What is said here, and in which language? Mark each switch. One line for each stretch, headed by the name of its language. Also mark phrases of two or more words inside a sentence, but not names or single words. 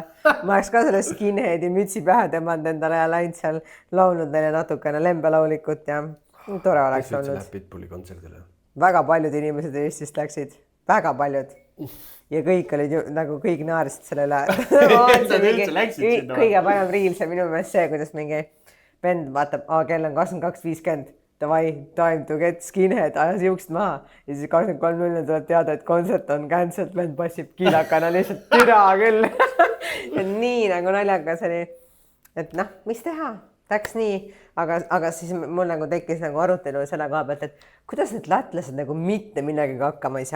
Estonian: Ma oleks ka selle skinheadi mütsi pähe tõmmanud endale ja läinud seal laulnud neile natukene lembelaulikut ja tore oleks olnud. Kes üldse läheb Pitbulli kontserdile? Väga paljud inimesed Eestist läksid. Väga paljud. Ja kõik olid ju, nagu kõik naarsid selle üle. Kõige parem riil see minu meelest see, kuidas mingi vend vaatab, kell on 22.50, davai,
English: time to get skinhead,
Estonian: ajas juukst maha. Ja siis 23.00 tuleb teada, et kontsert on cancelled, vend passib kiilakana lihtsalt türa küll. Ja nii nagu naljakas oli, et noh, mis teha? Läks nii, aga siis mul nagu tekkis nagu arutelu selle koha pealt, et kuidas need lätlased nagu mitte millegagi hakkama ei saa?